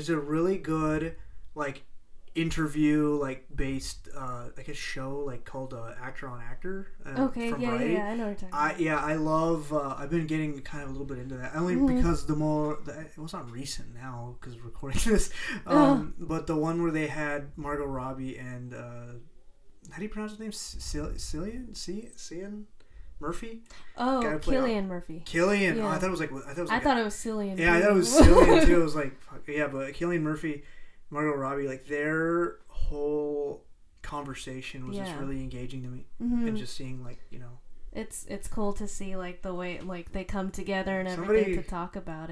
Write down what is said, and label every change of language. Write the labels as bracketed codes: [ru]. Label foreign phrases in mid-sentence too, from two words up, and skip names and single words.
[en] There's a really good interview like based like a show like called Actor on Actor. Okay, from yeah, Variety. yeah, I know what you're talking about. I love. I've been getting kind of a little bit into that only because it was not recent now because we're recording this. But the one where they had Margot Robbie and how do you pronounce his name? Cillian Murphy. Oh, Cillian Murphy. Murphy. Cillian. Yeah. Oh, I thought it was like. I thought it was Cillian. Yeah, I thought it was Cillian too. It was like, yeah, but Cillian Murphy, Margot Robbie, like their whole conversation was just really engaging to me, and just seeing like It's cool to see like the way like they come together and everything to talk about it.